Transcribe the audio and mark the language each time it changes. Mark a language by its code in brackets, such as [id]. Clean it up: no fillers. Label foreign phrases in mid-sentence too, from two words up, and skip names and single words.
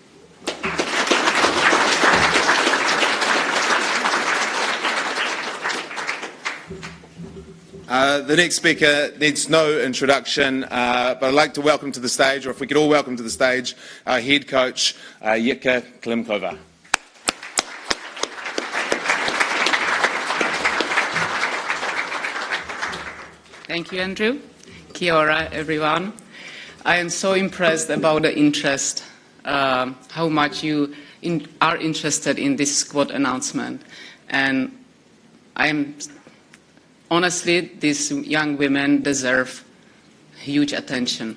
[en] The next speaker needs no introduction, but I'd like to welcome to the stage, or if we could all welcome to the stage, our head coach, Jitka Klimková. Thank you, Andrew. [mi] Kia ora, [en] everyone. I am so impressed about the interest, how much you are interested in this squad announcement. And honestly, these young women deserve huge attention.